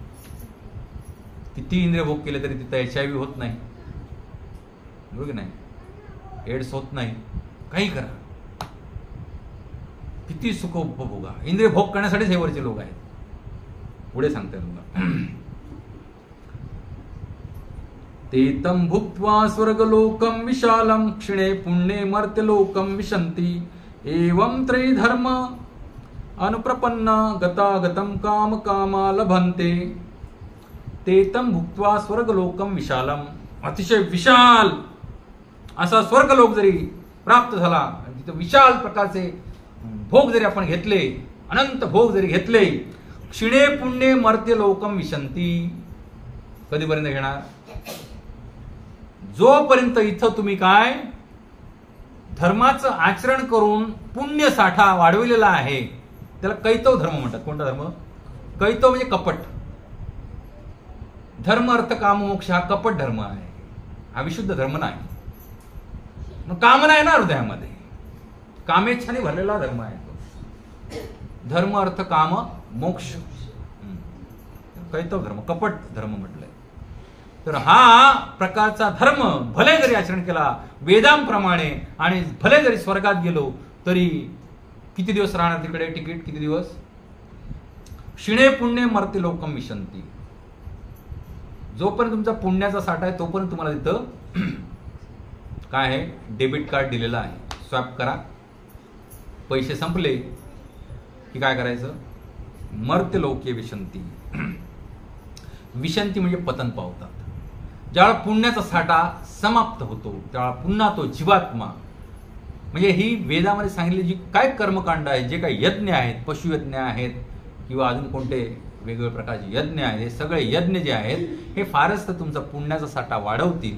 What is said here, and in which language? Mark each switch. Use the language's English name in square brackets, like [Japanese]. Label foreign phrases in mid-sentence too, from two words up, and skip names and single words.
[Marathi] किती इंद्रिय भोग केले तरी तिथं HIV होत नाही, बरोबर नाही? एड्स होत नाही. काही करा, किती सुख उपभोगा. इंद्रिय भोग करण्यासाठीच हे वरचे लोक आहेत. पुढे सांगताय तुला, [Sanskrit] तेतं भुक्त्वा स्वर्गलोकं विशालं क्षिणे पुण्ये मर्त्यलोकं विशन्ति एवं त्रयधर्म अनुप्रपन्ना गतागतं काम कामा लभन्ते. तेतं भुक्त्वा स्वर्गलोकं विशालं, [Marathi] अतिशय विशाल असा स्वर्गलोक जरी प्राप्त झाला, तिथं विशाल प्रकारचे भोग जरी आपण घेतले, अनंत भोग जरी घेतले, [Sanskrit] क्षिणे पुण्ये मर्त्यलोकं विशन्ति. [Marathi] कधीपर्यंत घेणार? जोपर्यंत इथं तुम्ही काय धर्माचं आचरण करून पुण्य साठा वाढविलेला आहे, त्याला कैतव धर्म म्हणतात. कोणता धर्म? कैतव म्हणजे कपट. धर्म अर्थ काम मोक्ष हा कपट धर्म आहे, हा विशुद्ध धर्म नाही. मग कामना आहे ना हृदयामध्ये, कामेच्छाने भरलेला धर्म आहे तो. धर्म अर्थ काम मोक्ष, कैतव धर्म, कपट धर्म म्हटलंय. तर हा प्रकारचा धर्म भले जरी आचरण केला वेदांप्रमाणे आणि भले जरी स्वर्गात गेलो तरी किती दिवस राहणार तिकडे? तिकीट किती दिवस? [Sanskrit] क्षिणे पुण्ये मर्त्यलोकं विशन्ति. [Marathi] जोपर्यंत तुमचा पुण्याचा साठा आहे तोपर्यंत तुम्हाला तिथं काय आहे? [English] debit card [Marathi] दिलेलं आहे, स्वॅप करा. पैसे संपले की काय करायचं? [Sanskrit] मर्त्यलोके विशन्ति. [Marathi] विशन्ति म्हणजे पतन पावतात. ज्यावेळा पुण्याचा साठा समाप्त होतो त्यावेळा पुन्हा तो जीवात्मा, म्हणजे ही वेदामध्ये सांगितलेली जी काय कर्मकांड आहे, जे काही यज्ञ आहेत, पशुयज्ञ आहेत किंवा अजून कोणते वेगवेगळ्या प्रकारचे यज्ञ आहेत, हे सगळे यज्ञ जे आहेत हे फारच तर तुमचा पुण्याचा साठा वाढवतील.